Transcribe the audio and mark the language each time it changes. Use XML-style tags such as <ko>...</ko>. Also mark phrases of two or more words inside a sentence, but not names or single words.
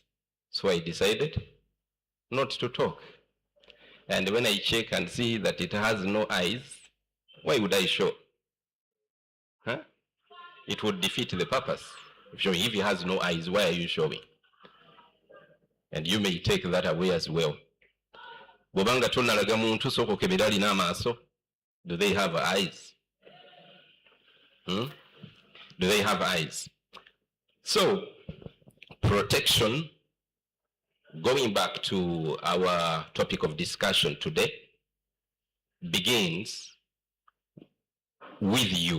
<en>So I decided not to talk. And when I check and see that it has no eyes, why would I show? Huh? It would defeat the purpose. If it has no eyes, why are you showing? And you may take that away as well.</en> <ln>Bobanga tonalaga muntu soko kebedali na maso.</ln> <en>Do they have eyes? Do they have eyes? So, protection, going back to our topic of discussion today, begins with you.</en>